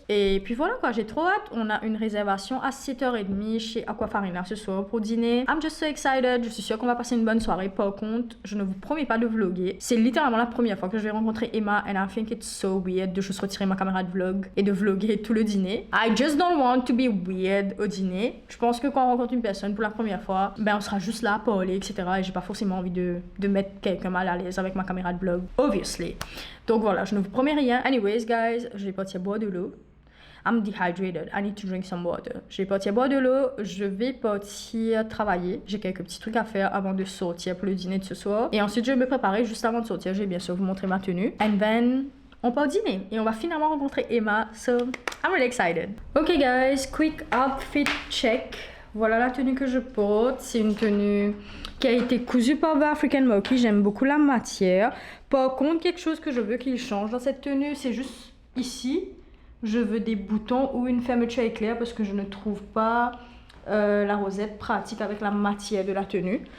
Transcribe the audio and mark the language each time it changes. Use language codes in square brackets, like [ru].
[fr] Et puis voilà quoi, j'ai trop hâte. On a une réservation à 7h30 chez Aquafarina ce soir pour dîner. [en] I'm just so excited. [fr] Je suis sûre qu'on va passer une bonne soirée. Par contre, je ne vous promets pas de vlogger. C'est littéralement la première fois que je vais rencontrer Emma [en] and I think it's so weird [fr] de juste retirer ma caméra de vlog et de vlogger tout le dîner. [en] I just don't want to be weird [fr] au dîner. Je pense que quand on rencontre une personne pour la première fois, ben on sera juste là à parler, etc. Et j'ai pas forcément envie de mettre quelqu'un mal à l'aise avec ma caméra de vlog, obviously. Donc voilà, je ne vous promets rien. Anyways, guys, je vais partir boire de l'eau. [en] I'm dehydrated. I need to drink some water. [fr] Je vais partir boire de l'eau. Je vais partir travailler. J'ai quelques petits trucs à faire avant de sortir pour le dîner de ce soir. Et ensuite, je vais me préparer juste avant de sortir. Je vais bien sûr vous montrer ma tenue. [en] And then [fr] on part au dîner et on va finalement rencontrer Emma. [en] So, I'm really excited. Ok guys, quick outfit check. [fr] Voilà la tenue que je porte. C'est une tenue qui a été cousue par The African Monkey. J'aime beaucoup la matière. Par contre, quelque chose que je veux qu'il change dans cette tenue, c'est juste ici. Je veux des boutons ou une fermeture éclair parce que je ne trouve pas la rosette pratique avec la matière de la tenue.